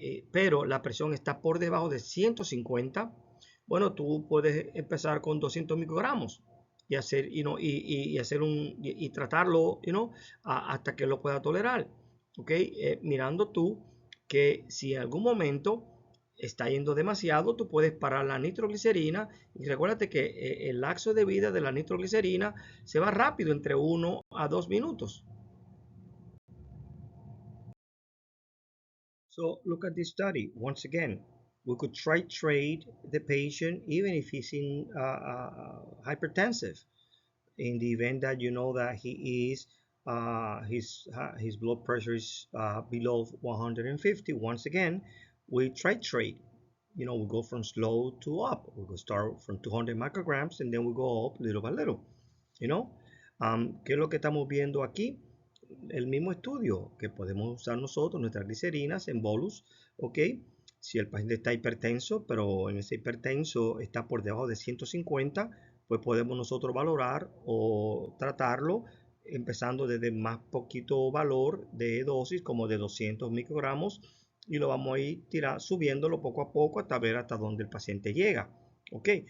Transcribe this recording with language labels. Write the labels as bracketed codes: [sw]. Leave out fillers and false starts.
[es] Pero la presión está por debajo de 150, bueno, tú puedes empezar con 200 microgramos y hacer, y tratarlo, hasta que lo pueda tolerar, ¿ok? Mirando tú que si en algún momento está yendo demasiado, tú puedes parar la nitroglicerina, y recuérdate que el lapso de vida de la nitroglicerina se va rápido, entre 1 a 2 minutos. [en] So look at this study once again. We could titrate the patient even if he's in hypertensive. In the event that you know that he is his blood pressure is below 150, once again, we titrate. We go from slow to up. We go start from 200 micrograms and then we go up little by little. [es] ¿Qué es lo que estamos viendo aquí? El mismo estudio que podemos usar nosotros, nuestras glicerinas en bolus, ¿ok? Si el paciente está hipertenso, pero en ese hipertenso está por debajo de 150, pues podemos nosotros valorar o tratarlo empezando desde más poquito valor de dosis, como de 200 microgramos, y lo vamos a ir subiéndolo poco a poco hasta ver hasta dónde el paciente llega. ¿Ok?